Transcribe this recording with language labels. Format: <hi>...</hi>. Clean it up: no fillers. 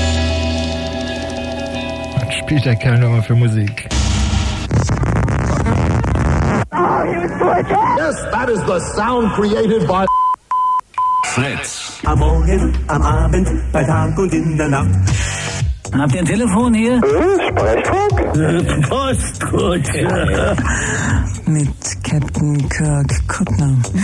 <de>Was spielt der Kerl nochmal für Musik?</de> <en>Yes, that is the sound created by Fritz.</en> <de>Am Morgen, am Abend, bei Tag und in der Nacht. Habt ihr ein Telefon hier? Sprechfunk? Postkutsche. Ja, ja. Mit Captain Kirk Kuttner.</de>